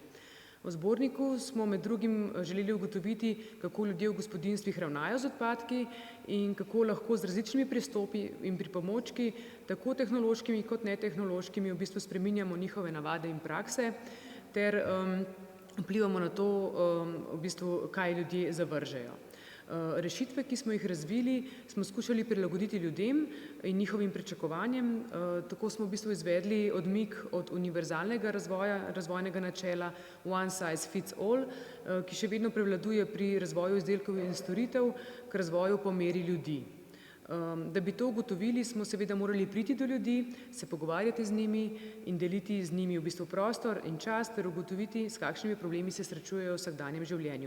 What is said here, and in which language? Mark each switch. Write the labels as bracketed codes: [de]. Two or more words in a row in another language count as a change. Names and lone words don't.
[sl] V zborniku smo med drugim želeli ugotoviti, kako ljudje v gospodinjstvih ravnajo z odpadki in kako lahko z različnimi pristopi in pripomočki, tako tehnološkimi kot netehnološkimi, v bistvu spreminjamo njihove navade in prakse ter vplivamo na to, v bistvu, kaj ljudje zavržejo. Rešitve, ki smo jih razvili, smo skušali prilagoditi ljudem in njihovim pričakovanjem. Tako smo v bistvu izvedli odmik od univerzalnega razvojnega načela [en] one size fits all, [sl] ki še vedno prevladuje pri razvoju izdelkov in storitev k razvoju po meri ljudi. Da bi to ugotovili, smo seveda morali priti do ljudi, se pogovarjati z njimi in deliti z njimi v bistvu prostor in čas ter ugotoviti, s kakšnimi problemi se srečujejo v vsakdanjem življenju.